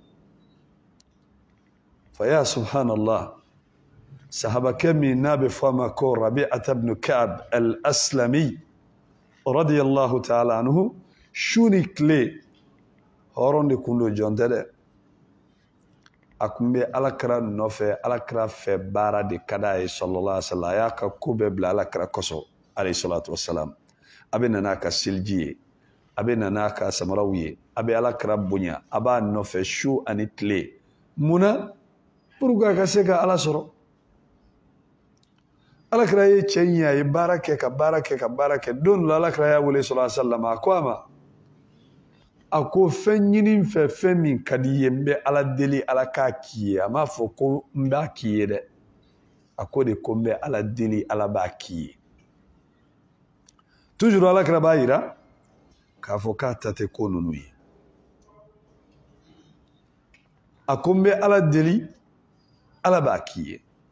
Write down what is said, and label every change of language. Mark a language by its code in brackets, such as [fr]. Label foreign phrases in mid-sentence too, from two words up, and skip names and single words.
[ar] فيا سبحان الله [bm] sahabakɛ min n'a bɛ fɔ a ma ko Rabi'ata ibn Ka'b al-Aslami [ar] رضي الله تعالى عنه [bm] su ni tile hɔrɔn de kun don jɔn tɛ dɛ a kun bɛ alakira nɔfɛ alakira fɛ baara de ka d'a ye [ar] صلى الله عليه وسلم [bm] a y'a ka ko bɛɛ bila alakira kɔsɔ [ar] عليه الصلاة والسلام [bm] a bɛ na n'a ka seliji ye a bɛ na n'a ka samaraw ye a bɛ alakira bonya a b'a nɔfɛ su ani tile munna pourquoi a ka se ka ala sɔrɔ alakira ye cɛ ɲɛ a ye baara kɛ ka baara kɛ ka baara kɛ don dɔ alakira y'a wele [ar] صلى الله عليه وسلم [bm] a ko a ma a ko fɛn ɲini n fɛ fɛn min ka di ye n bɛ ala deli ala k'a k'i ye a m'a fɔ ko n b'a k'i ye dɛ a ko de ko n bɛ ala deli ala b'a k'i ye toujours alakira b'a yira k'a fɔ k'a ta tɛ ko ninnu ye a ko n bɛ ala deli ala b'a k'i ye